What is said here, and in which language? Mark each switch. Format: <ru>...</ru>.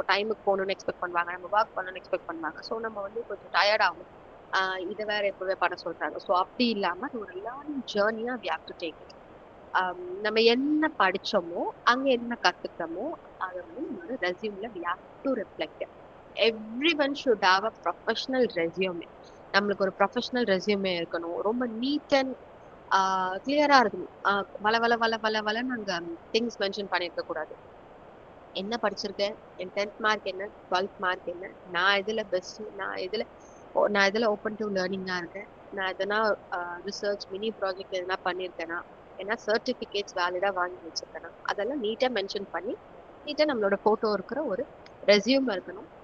<ta>So டைமுக்கு போகணும்னு expect பண்ணுவாங்க, நம்ம ஒர்க் பண்ணணும்னு எக்ஸ்பெக்ட் பண்ணுவாங்க. ஸோ நம்ம வந்து கொஞ்சம் டயர்ட் ஆகும். இதை வேற எப்பவே பண்ண சொல்றாங்க. ஸோ அப்படி இல்லாம ஒரு learning ஜேர்னியா</ta> <en>we have to take it.</en> <ta>நம்ம என்ன படிச்சோமோ அங்க என்ன கத்துக்கிட்டோமோ அதை வந்து நம்மளோட ரெஸ்யூம்ல</ta> <en>we have to reflect. Everyone should have a professional resume.</en> <ta>நம்மளுக்கு ஒரு ப்ரொஃபஷனல் ரெஸ்யூமே இருக்கணும். ரொம்ப நீட் அண்ட் கிளியரா இருக்கணும். வளன்னு அங்க திங்ஸ் மென்ஷன் பண்ணிருக்க கூடாது. என்ன படிச்சிருக்கேன், என் 10th மார்க் என்ன, 12th மார்க் என்ன, நான் இதுல பெஸ்ட், நான் இதுல ஓப்பன் டு லேர்னிங்கா இருக்கேன், நான் எதனா ரிசர்ச் மினி ப்ராஜெக்ட் எதனா பண்ணியிருக்கேனா, ஏன்னா சர்டிஃபிகேட்ஸ் வேலிடா வாங்கி வச்சிருக்கேனா, அதெல்லாம் நீட்டா மென்ஷன் பண்ணி நீட்டா நம்மளோட போட்டோ இருக்கிற ஒரு ரெஸ்யூம் இருக்கணும்.</ta>